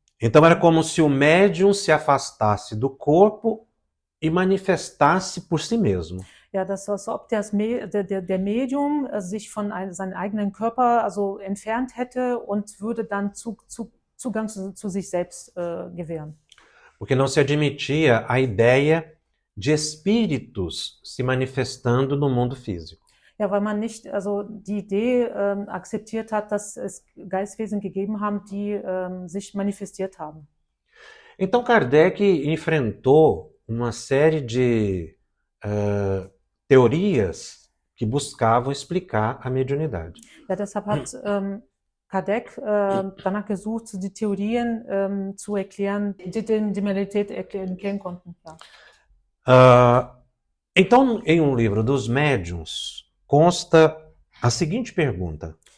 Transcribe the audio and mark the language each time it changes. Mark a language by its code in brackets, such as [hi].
[pt] Então era como se o médium se afastasse do corpo e manifestasse por si mesmo. [de] Ja, das war so, ob der Medium sich von seinem eigenen Körper entfernt hätte und würde dann Zugang zu sich selbst gewähren. [pt] Porque não se admitia a ideia de espíritos se manifestando no mundo físico. [de] Ja, weil man nicht die Idee akzeptiert hat, dass es Geistwesen gegeben haben, die sich manifestiert haben. [pt] Então Kardec enfrentou uma série de teorias que buscavam explicar a mediunidade. [de] Ja, deshalb hat Kardec danach gesucht, die Theorien zu erklären, die die Medialität erklären konnten. Ja. [pt] Então, em um livro dos médiuns, consta a seguinte pergunta.